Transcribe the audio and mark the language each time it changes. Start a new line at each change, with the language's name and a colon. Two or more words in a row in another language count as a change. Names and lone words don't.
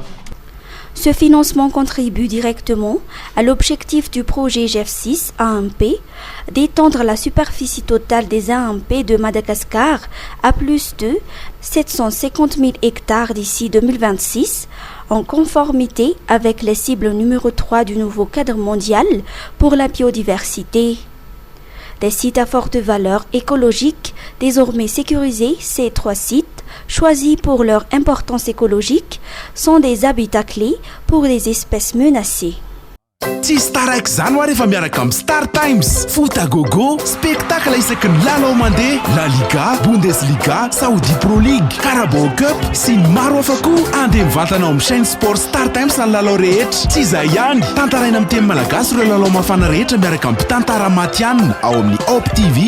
French: Ce financement contribue directement à l'objectif du projet GEF6 AMP d'étendre la superficie totale des AMP de Madagascar à plus de 750 000 hectares d'ici 2026, en conformité avec les cibles numéro 3 du nouveau cadre mondial pour la biodiversité. Des sites à forte valeur écologique, désormais sécurisés, ces 3 sites, choisis pour leur importance écologique, sont des habitats clés pour des espèces menacées.
Malagasy: Tsy staraiky zany ho rehefa miaraka amin'ny Star Times.
French: Foot à gogo,
Malagasy: spectacle isaky ny lalao mandeha, La Liga, Bundesliga, Saudi Pro League, Carabao Cup sy ny maro hafa koa. Andeha mivantana ao amin'ny
French: chaîne sport
Malagasy: Star Times ny lalao rehetra. Tsy izay ihany, tantaraina amin'ny teny malagasy ireo lalao mafana rehetra miaraka amin'ny mpitantara matianina ao amin'ny Op TV.